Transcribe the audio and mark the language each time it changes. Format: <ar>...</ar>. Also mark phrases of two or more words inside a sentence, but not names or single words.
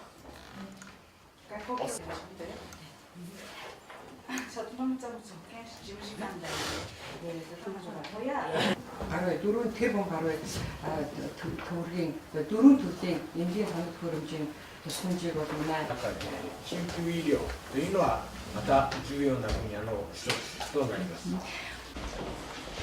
<mn>Гарвай 4 тэрбум гарвай төгрөгийн 4 төрлийн эмнэлгийн тоног төхөөрөмжийн тусламжийг бол манай</mn> <ja>緊急医療というのはまた重要な分野の一つとなります。</ja>